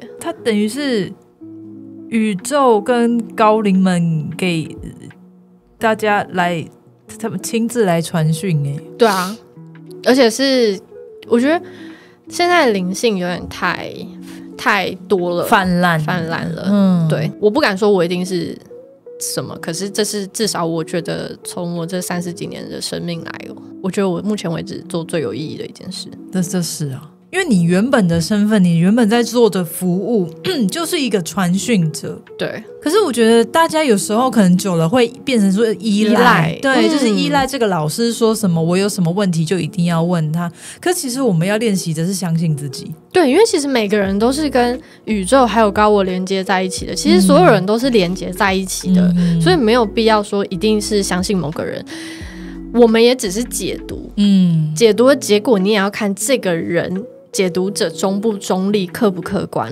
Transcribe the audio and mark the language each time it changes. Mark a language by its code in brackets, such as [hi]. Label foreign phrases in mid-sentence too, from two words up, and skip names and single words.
[zh] 它等於是宇宙跟高靈們給大家來，他們親自來傳訊哎。對啊，而且是我覺得現在的靈性有點太多了，泛濫了。對，我不敢說我一定是什麼，可是这是至少我覺得從我這30幾年的生命來，我覺得我目前為止做最有意義的一件事。這是啊。因為你原本的身份，你原本在做的服務就是一個傳訊者。對，可是我覺得大家有時候可能久了會變成說依賴，對，就是依賴這個老師說什麼，我有什麼問題就一定要問他。可是其實我們要練習的是相信自己。對，因為其實每個人都是跟宇宙還有高我連接在一起的，其實所有人都是連接在一起的，所以沒有必要說一定是相信某個人。我們也只是解讀，解讀的結果你也要看這個人解讀者中不中立、客不客觀。